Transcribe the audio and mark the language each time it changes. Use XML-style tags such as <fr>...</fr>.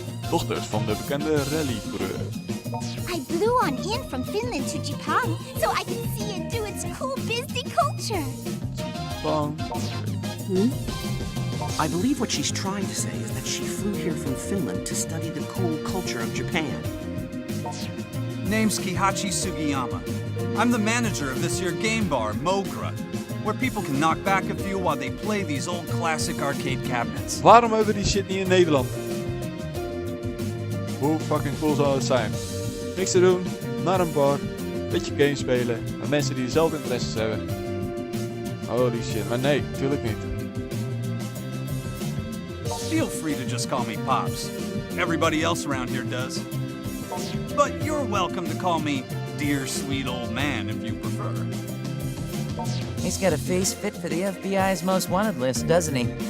<nl>Dochters van de bekende rallycoureur.</nl> <en>I blew on in from Finland to Japan so I could see it do its cool busy culture. Bang. I believe what she's trying to say is that she flew here from Finland to study the cool culture of Japan. Name's Kihachi Sugiyama. I'm the manager of this here game bar, Mogra, where people can knock back a few while they play these old classic arcade cabinets.</en> <nl>Waarom hebben we die shit niet in Nederland? Hoe fucking cool zou het zijn? Niks te doen, naar een bar, beetje games spelen, met mensen die dezelfde interesses hebben. Holy shit, maar nee, natuurlijk niet.</nl> <en>Feel free to just call me Pops. Everybody else around here does. But you're welcome to call me Dear Sweet Old Man if you prefer. He's got a face fit for the FBI's most wanted list, doesn't he?</en>